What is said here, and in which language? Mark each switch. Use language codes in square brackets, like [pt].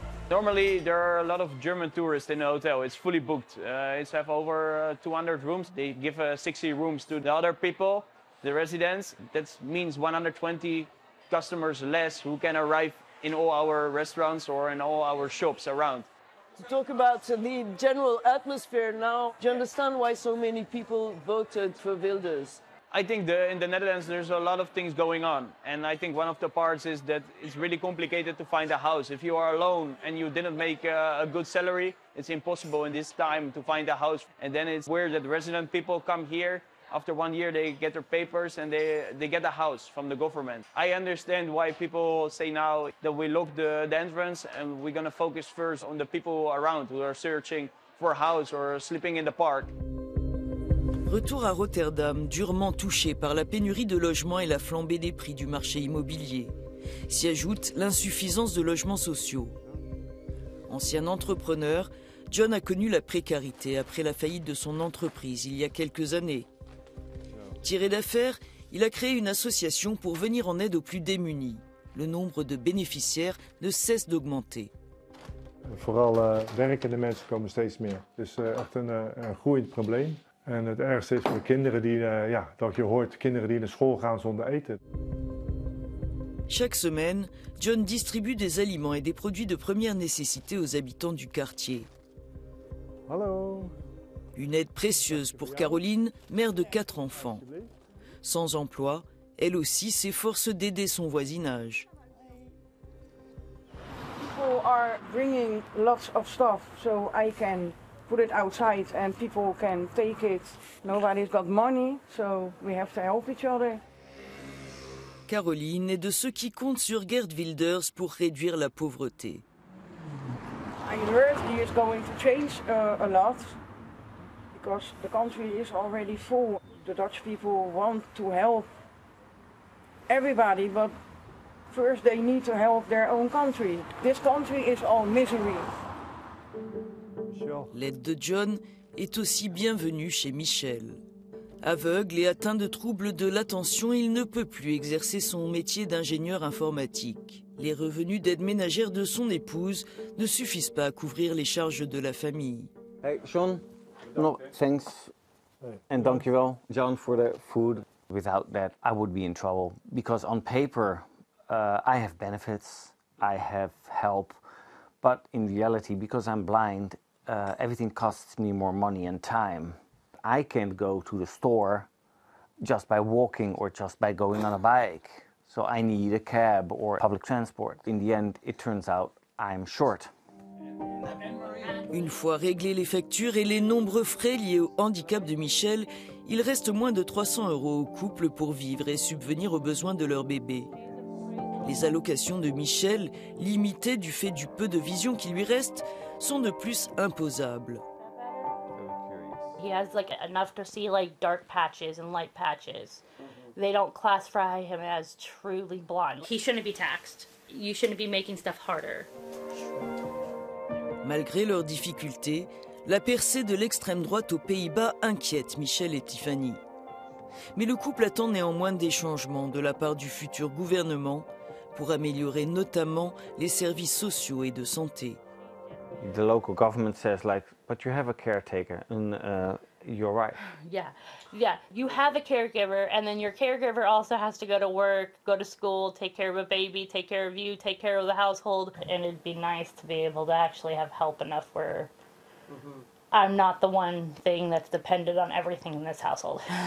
[en] Normally there are a lot of German tourists in the hotel. It's fully booked. It's have over 200 rooms. They give 60 rooms to the other people, the residents. That means 120 customers less who can arrive in all our restaurants or in all our shops around. To talk about the general atmosphere now, do you understand why so many people voted for Wilders? I think in the Netherlands there's a lot of things going on, and I think one of the parts is that it's really complicated to find a house. If you are alone and you didn't make a good salary, it's impossible in this time to find a house. And then it's weird that resident people come here. After 1 year they get their papers and they get a house from the government. I understand why people say now that we lock the entrance and we're going to focus first on the people around who are searching for a house or sleeping in the park. [fr] Retour à Rotterdam, durement touché par la pénurie de logements et la flambée des prix du marché immobilier. S'y ajoute l'insuffisance de logements sociaux. Ancien entrepreneur, John a connu la précarité après la faillite de son entreprise il y a quelques années. Tiré d'affaires, il a créé une association pour venir en aide aux plus démunis. Le nombre de bénéficiaires ne cesse d'augmenter. [nl] Vooral werkende mensen komen steeds meer. Het is echt een groeiend probleem. En het ergste is voor de kinderen die, dat je hoort, kinderen die naar school gaan zonder eten. [fr] Chaque semaine, John distribue des aliments et des produits de première nécessité aux habitants du quartier. [nl] Hallo. [fr] Une aide précieuse pour Caroline, mère de 4 enfants. Sans emploi, elle aussi s'efforce d'aider son voisinage. [en] People are bringing lots of stuff, so I can put it outside and people can take it. Nobody's got money, so we have to help each other. [fr] Caroline est de ceux qui comptent sur Geert Wilders pour réduire la pauvreté. [en] I heard he is going to change a lot because the country is already full. The Dutch people want to help everybody, but first they need to help their own country. This country is all misery. [fr] L'aide de John est aussi bienvenue chez Michel. Aveugle et atteint de troubles de l'attention, il ne peut plus exercer son métier d'ingénieur informatique. Les revenus d'aide ménagère de son épouse ne suffisent pas à couvrir les charges de la famille. [en] Hey John, no, thanks and dankjewel John for the food. Without that I would be in trouble because on paper I have benefits, I have help, but in reality because I'm blind everything costs me more money and time. I can't go to the store just by walking or just by going on a bike. So I need a cab or public transport. In the end, it turns out I'm short. [fr] Une fois réglées les factures et les nombreux frais liés au handicap de Michel, il reste moins de 300 € au couple pour vivre et subvenir aux besoins de leur bébé. Les allocations de Michel, limitées du fait du peu de vision qui lui reste, sont de plus imposables. [en] He has like enough to see like dark patches and light patches. They don't classify him as truly blind. He shouldn't be taxed. You shouldn't be making stuff harder. [fr] Malgré leurs difficultés, la percée de l'extrême droite aux Pays-Bas inquiète Michel et Tiffany. Mais le couple attend néanmoins des changements de la part du futur gouvernement pour améliorer notamment les services sociaux et de santé. [en] The local government says like, but you have a caretaker, and you're right. Yeah. You have a caregiver, and then your caregiver also has to go to work, go to school, take care of a baby, take care of you, take care of the household. And it'd be nice to be able to actually have help enough where I'm not the one thing that's dependent on everything in this household.